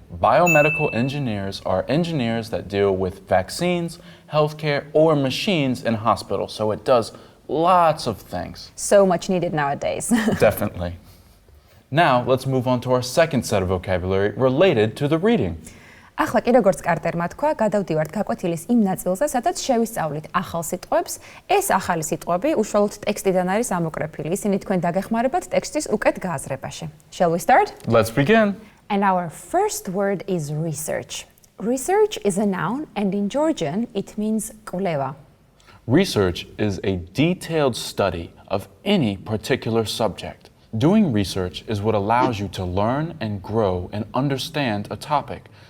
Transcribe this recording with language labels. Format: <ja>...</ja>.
<en>Biomedical engineers are engineers that deal with vaccines, healthcare, or machines in hospitals, so it does lots of things. So much needed nowadays. Definitely. Now, let's move on to our second set of vocabulary related to the reading.</en> <ka>ახლა კი როგორც კარტერმა თქვა, გადავდივართ გაკვეთილის იმ ნაწილზე, სადაც შევისწავლით ახალ სიტყვებს. ეს ახალი სიტყვები უშუალოდ ტექსტიდან არის ამოკრეფილი. ისინი თქვენ დაგეხმარებათ ტექსტის უკეთ გააზრებაში.</ka> <en>Shall we start? Let's begin. And our first word is research. Research is a noun, and in Georgian it means კვლევა. Research is a detailed study of any particular subject. Doing research is what allows you to learn and grow and understand a topic.</en>